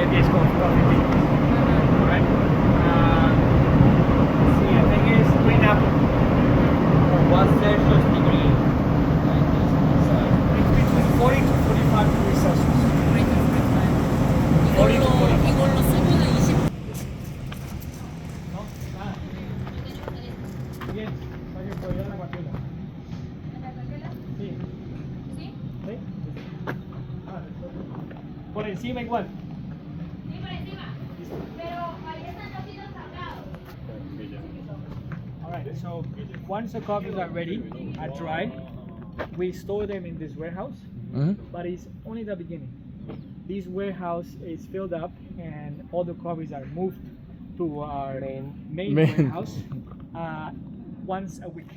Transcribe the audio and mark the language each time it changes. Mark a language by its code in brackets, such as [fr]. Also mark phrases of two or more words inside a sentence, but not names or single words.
[en] It's called Coffee Bean. Alright? See, the thing is, green apple. Or 1 Celsius degree. It's between 40 to 45 degrees Celsius. 40 to 45. [ko] 이걸로 수분을 20. [es] No, nada. Bien, vaya por allá la guardiola. Sí. ¿Sí? ¿Sí? Por encima igual. Sí, por encima. Pero ahí están los hilos sacados. [en] Alright, so once the coffees are ready, are dry, we store them in this warehouse, but it's only the beginning. This warehouse is filled up and all the coffees are moved to our main warehouse once a week.